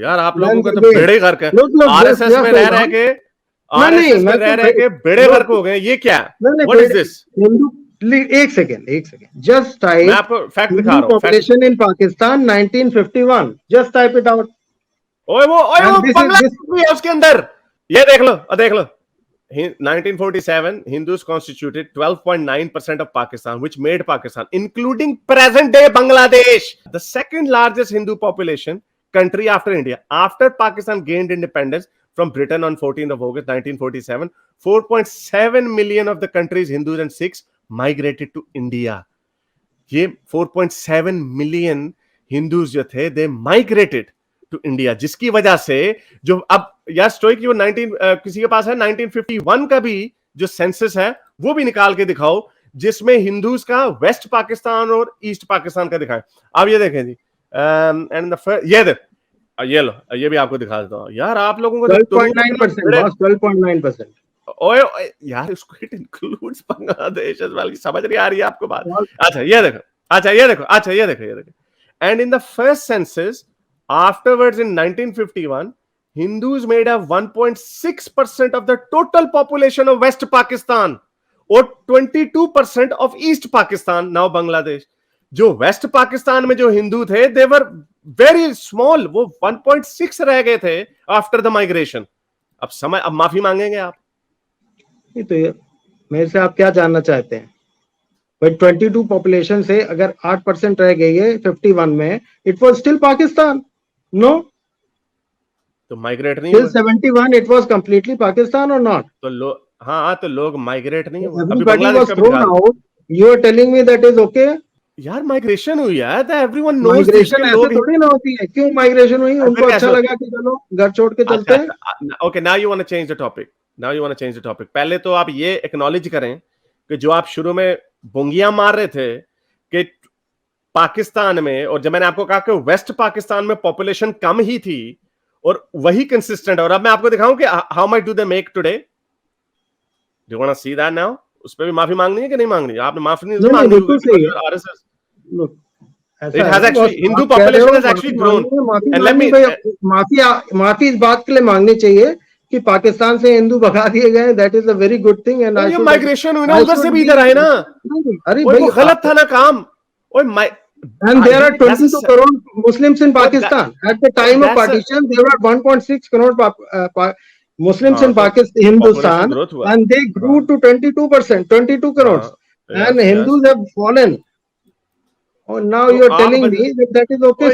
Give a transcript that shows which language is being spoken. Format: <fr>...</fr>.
<hi>यार आप लोगों का तो बेड़े गर्क है, आरएसएस में रह रहे के, आरएसएस में रह रहे के बेड़े गर्क हो गए। ये क्या,</hi> <en>What is this? एक second just type,</en> <hi>मैं आपको फैक्ट दिखा रहा हूँ।</hi> <en>Population in Pakistan 1951, just type it out.</en> <hi>ओए वो बांग्लादेश भी है उसके अंदर, ये देख लो</hi> <en>1947 Hindus constituted 12.9% of Pakistan, which made Pakistan, including present day Bangladesh, the second largest Hindu population country after India. After Pakistan gained independence from Britain on 14th of August 1947, 4.7 million of the country's Hindus and Sikhs migrated to India.</en> <hi>ये</hi> <en>4.7 million Hindus</en> <hi>जो थे,</hi> <en>they migrated to India,</en> <hi>जिसकी वजह से जो अब यार stoic जो 19 किसी के पास है 1951 का भी जो सेंसस है वो भी निकाल के दिखाओ, जिसमें हिंदूज का वेस्ट पाकिस्तान और ईस्ट पाकिस्तान का दिखाएं। अब ये देखें जी, एंड ये लो, ये भी आपको दिखा देता हूं। यार आप लोगों को 12.9%। ओए यार उसको</hi> <en>It includes Bangladesh as well.</en> <hi>समझ नहीं आ रही है आपको बात? अच्छा ये देखो।</hi> <en>And in the first census afterwards in 1951, Hindus made up 1.6% of the total population of West Pakistan or 22% of East Pakistan, now Bangladesh.</en> <hi>जो वेस्ट पाकिस्तान में जो हिंदू थे,</hi> <en>they were very small,</en> <hi>वो 1.6 रह गए थे</hi> <en>After the migration.</en> <hi>अब माफी मांगेंगे आप? नहीं तो मेरे से आप क्या जानना चाहते हैं? 22 पॉपुलेशन से अगर 8% रह गई है 51 में,</hi> <en>It was still Pakistan. No,</en> <hi>तो माइग्रेट नहीं</hi> <en>till 71 it was completely Pakistan or not?</en> <hi>तो लोग माइग्रेट नहीं हुए।</hi> <en>Everybody was thrown out. You are telling me that is okay?</en> <hi>यार माइग्रेशन हुई है, तो</hi> <en>everyone knows</en> <hi>माइग्रेशन ऐसे थोड़ी ना होती है। क्यों माइग्रेशन हुई? उनको अच्छा लगा कि चलो घर छोड़ के चलते हैं।</hi> <en>Okay, now you want to change the topic.</en> <hi>पहले तो आप ये एक्नॉलेज करें कि जो आप शुरू में बोंगियां मार रहे थे कि पाकिस्तान में, और जब मैंने आपको कहा कि वेस्ट पाकिस्तान में पॉपुलेशन कम ही थी और वही कंसिस्टेंट है, और अब मैं आपको दिखाऊं कि</hi> <en>How much do they make today. Do you want to see that now?</en> <hi>उस पे भी माफी मांगनी है कि नहीं मांगनी? आपने माफी नहीं मांगी। RSS</hi> <en>It has actually, Hindu population has actually grown. And let me</en> <hi>माफी इस बात के लिए मांगनी चाहिए कि पाकिस्तान से हिंदू भगा दिए गए।</hi> <en>That is a very good thing. And</en> <hi>ये माइग्रेशन हुई ना, उधर से भी इधर आए ना। अरे भाई गलत था ना काम।</hi> <en>And there are 22 crore Muslims in Pakistan. At the time of partition, there were 1.6 crore Muslims in Pakistan, Hindustan, and they grew to 22%, 22 crores. And Hindus have fallen. Oh, now you are telling me that is okay.</en>